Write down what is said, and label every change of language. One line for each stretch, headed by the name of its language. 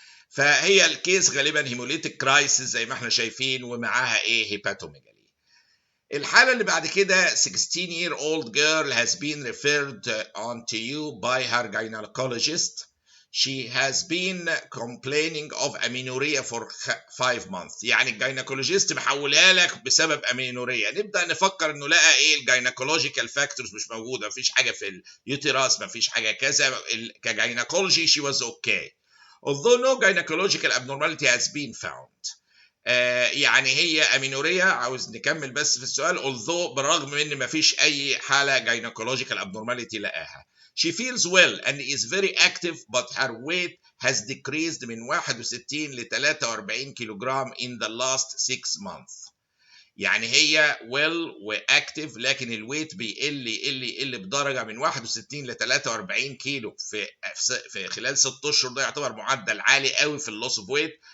Arabic: فهي الكيس غالبا هيموليتيك كرايسيس زي ما احنا شايفين ومعاها هيباتوميجالي. الحالة اللي بعد كده
English: 16-year-old girl has been referred on to you by her gynecologist. She has been complaining of amenorrhea for 5 months.
Arabic: يعني الجينيكولوجيست محولها لك بسبب amenorrhea. نبدأ نفكر انه لقى الجينيكولوجيكال فاكتورز مش موجودة، مفيش حاجة في اليوتيراس، مفيش حاجة كذا.
English: كجينيكولوجي she was okay although no gynecological abnormality has been found.
Arabic: يعني هي امينوريا. عاوز نكمل بس في السؤال although بالرغم من ان مفيش اي حاله gynecological abnormality لقاها.
English: She feels well and is very active but her weight has decreased
Arabic: من 61 ل 43 كيلوغرام
English: in the last 6 months.
Arabic: يعني هي well واكتف لكن الويت بيقل بدرجه من 61 ل 43 كيلو في خلال 6 اشهر. ده يعتبر معدل عالي قوي في اللوس اوف ويت.